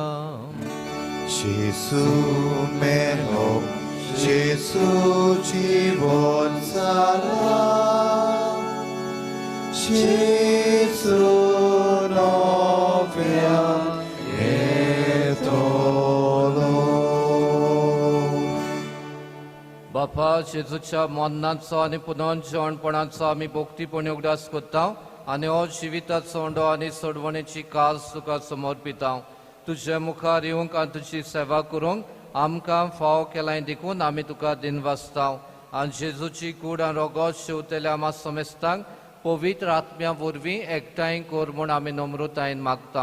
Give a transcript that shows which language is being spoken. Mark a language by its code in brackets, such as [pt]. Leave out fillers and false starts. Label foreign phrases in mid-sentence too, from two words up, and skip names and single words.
[kok] Jesu meno, Jesu জীবন সারা, Jesu novia etolo. बापा जेजूच्या मरणाचो आनी पुनर्जीवनपणाचो आमी भोक्तीपणी उगडास करता आनी हो जिविताचो ओंडो आनी सोडवणेची कास तुका समर्पिता. तुजे मुखार येवंक आनी तुजी सेवा करूंक आमकां फाव केलाय देखून आमी तुका दिनवासता आनी जेजूची कूड आनी रोगत शेवतेल्या आमा समेस्तांक पवित्र आत्म्या वरवीं एकठांय कर म्हूण आमी नम्रतायेन मागता.